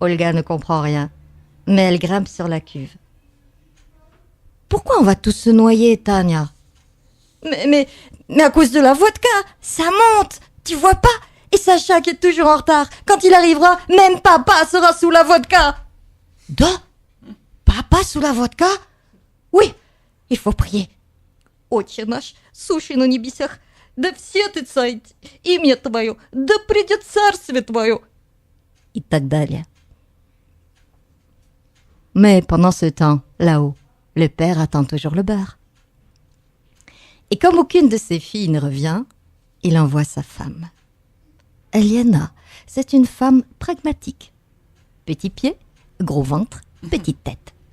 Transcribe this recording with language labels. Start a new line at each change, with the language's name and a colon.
French: Olga ne comprend rien, mais elle grimpe sur la cuve. « Pourquoi on va tous se noyer, Tania ?»« Mais à cause de la vodka, ça monte, tu vois pas ? Et Sacha qui est toujours en retard. Quand il arrivera, même papa sera sous la vodka. »« Papa sous la vodka ? Oui, il faut prier.
Russian: Отче наш, сущий на небесах, да светится имя Твое, да придет царствие Твое. » Et так далее.
French: Mais pendant ce temps, là-haut, le père attend toujours le beurre. Et comme aucune de ses filles ne revient, il envoie sa femme. Eliana, c'est une femme pragmatique. Petit pied, gros ventre, petite tête.